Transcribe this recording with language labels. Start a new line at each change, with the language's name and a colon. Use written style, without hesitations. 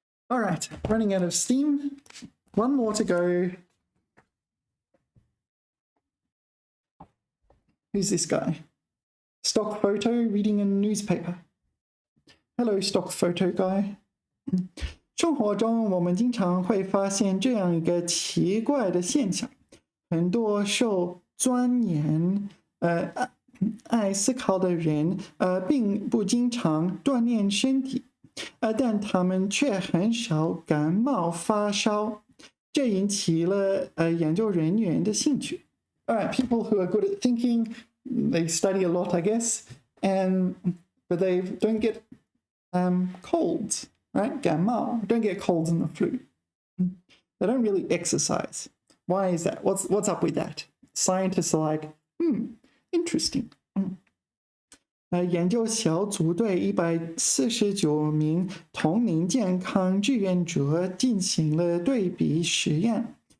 English: All right, running out of steam. One more to go. Who's this guy? Stock photo reading a newspaper. Hello, stock photo guy.
Chinese: 生活中我们经常会发现这样一个奇怪的现象，很多受钻研、爱思考的人，并不经常锻炼身体，但他们却很少感冒发烧，这引起了研究人员的兴趣。
English: All right, people who are good at thinking, they study a lot, I guess, but they don't get colds, right? 感冒 don't get colds and the flu. They don't really exercise. Why is that? What's up with that? Scientists are like, interesting.
Chinese: 研究小组对149名同龄健康志愿者进行了对比实验。